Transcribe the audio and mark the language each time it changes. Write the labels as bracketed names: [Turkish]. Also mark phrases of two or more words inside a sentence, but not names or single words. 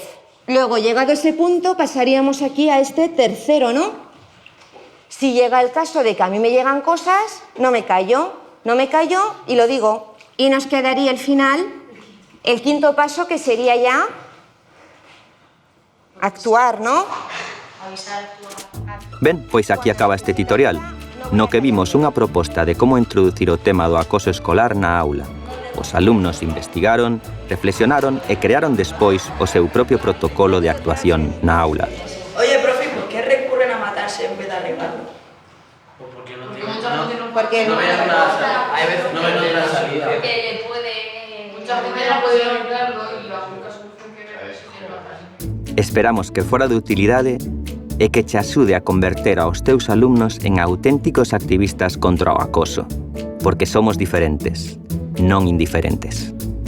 [Spanish] Luego, llegado a ese punto, pasaríamos aquí a este tercero, ¿no? Si llega el caso de que a mí me llegan cosas, no me callo y lo digo. Y nos quedaría el final, el quinto paso, que sería ya actuar, ¿no? [Galician] Ben, pois aquí acaba este tutorial, no que vimos unha proposta de como introducir o tema do acoso escolar na aula. Os alumnos investigaron, reflexionaron e crearon despois o seu propio protocolo de actuación na aula. [Spanish] Oye, profe, ¿por qué recurren a matarse en vez de arreglarlo? Porque no Porque no ven otra salida. Que puede... Mucha gente no puede arreglarlo y la única solución que es matarse. [Galician] Esperamos que fora de utilidade e que te axude a converter aos teus alumnos en auténticos activistas contra o acoso, porque somos diferentes, non indiferentes.